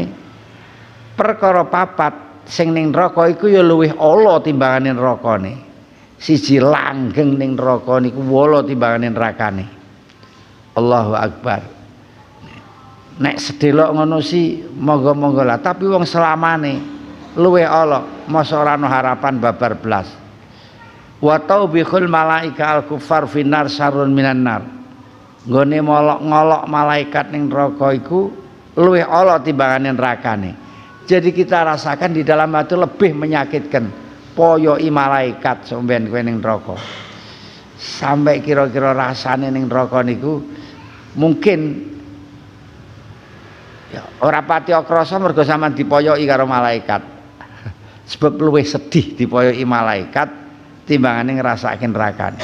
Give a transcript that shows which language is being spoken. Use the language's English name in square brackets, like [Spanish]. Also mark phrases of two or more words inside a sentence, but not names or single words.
[Javanese] Perkara papat sing ning neraka iku ya luwih ala timbangane nerakane. Siji langgeng ning neraka niku ala timbangane nerakane. [Arabic] الله أكبر. [Javanese] Nek sedelok ngono sih monggo-monggo lah, tapi wong selamane luwih ala, masa ora ana harapan babar blas. [Arabic] وتوبيخ الملائكة الكفار في النار شر من النار. [Javanese] Nggone ngolok malaikat ning neraka iku luwih ala timbangane nerakane. [Indonesian] Jadi kita rasakan di dalam hati lebih menyakitkan [Javanese] poyoki malaikat sampeyan kowe ning neraka. Sampai kira-kira rasane ning neraka niku mungkin ya ora pati krasa mergo sampean dipoyoki karo malaikat. Sebab luwih sedih dipoyoki malaikat timbangane ngrasake nerakane.